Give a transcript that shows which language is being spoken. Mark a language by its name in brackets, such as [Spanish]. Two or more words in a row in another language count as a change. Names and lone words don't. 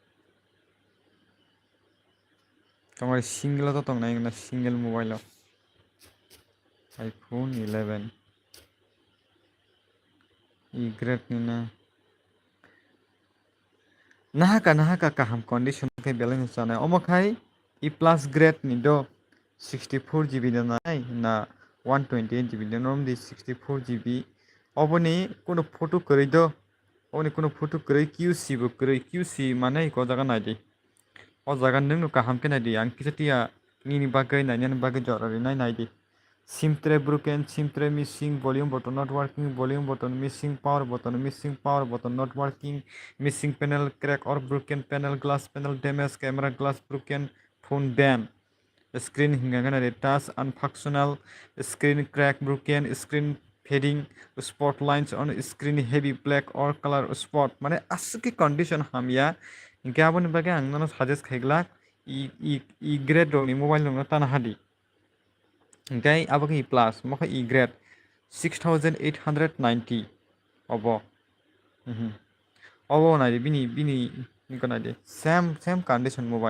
[Kok Borok] Tomar single to tong na [English] single mobile [Kok Borok] iPhone 11 E-grade ni na nahaka kaham condition ke balance sana omokai [English] E plus grade [Kok Borok] ni do 64GB na 128GB normally 64GB oboni kono photo koroi do, oboni kono photo koroi QC bo koroi, QC mane ko jaga naidi, o jaga nung no kaham ke naidi, ang kisatia nini bagai nainani bagai jorari naidi, [English] SIM tray broken, SIM tray missing, volume button not working, volume button missing, power button not working, missing panel crack or broken panel, glass panel damage, camera glass broken, phone ban. Screen hingangana touch unfunctional, screen crack broken, screen fading, spot lines on screen heavy black or color spot. [Kok Borok] Mane aski condition hamya. Inke abon bage angnono suggest khaigla e grade ni mobile nungna tan hadi. Inke abon [English] e plus [Kok Borok] mokha e grade 6890 obo. Obo na bini ingkona de [English] same condition mobile.